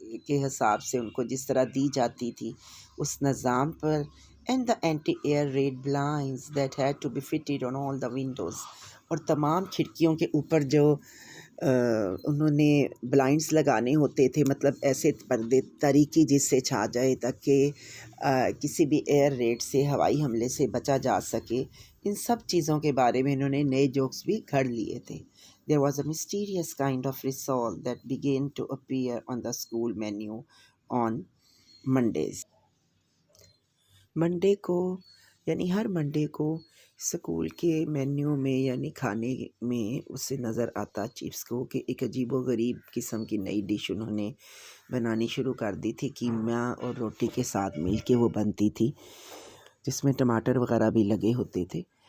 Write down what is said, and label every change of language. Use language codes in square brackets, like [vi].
[ur] کے حساب سے ان کو جس طرح دی جاتی تھی اس نظام پر، [en] and the anti air raid blinds that had to be fitted on all the windows, [ur] اور تمام کھڑکیوں کے اوپر جو انہوں نے بلائنڈس لگانے ہوتے تھے، مطلب ایسے پردے تاریکی جس سے چھا جائے تاکہ کسی بھی ایئر ریڈ سے، ہوائی حملے سے بچا جا سکے. ان سب چیزوں کے بارے میں انہوں نے نئے جوکس بھی گھڑ لیے تھے. [en] There was a mysterious kind of resolve that began to appear on the school menu on Mondays. [ur] Monday کو یعنی ہر منڈے کو اسکول کے مینیو میں یعنی کھانے میں اسے نظر آتا چپس کو کہ ایک عجیب و غریب قسم کی نئی ڈش انہوں نے بنانی شروع کر دی تھی، کیمیا اور روٹی کے ساتھ مل کے وہ بنتی تھی، جس میں ٹماٹر وغیرہ بھی لگے ہوتے تھے.